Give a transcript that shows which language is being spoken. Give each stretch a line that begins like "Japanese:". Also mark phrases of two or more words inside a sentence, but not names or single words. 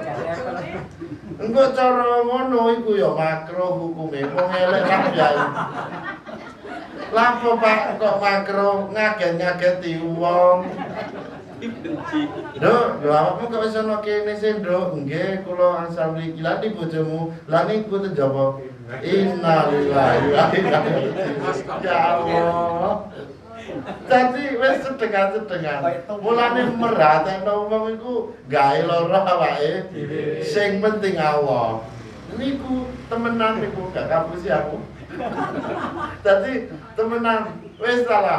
Javanese: Engko cara ngono iku ya makro hukume wong elek rabi ayu. Lapo Pak kok makro ngaget-ngageti wong. Nduk, lho awakmu kok wis ana kene sih, Nduk? Nggih, kula asal mriki. Lah di bojomu, lah niku tenjaba.
Arabic: Innalillahi wa inna ilaihi raji'un. Ya Allah.
Javanese: Dadi wis sedengan-sedengan. Mulane merhatekno wong iku gawe lara awake. Sing penting Allah. Niku temenan niku gak kapusi aku. Dadi temenan wis salah.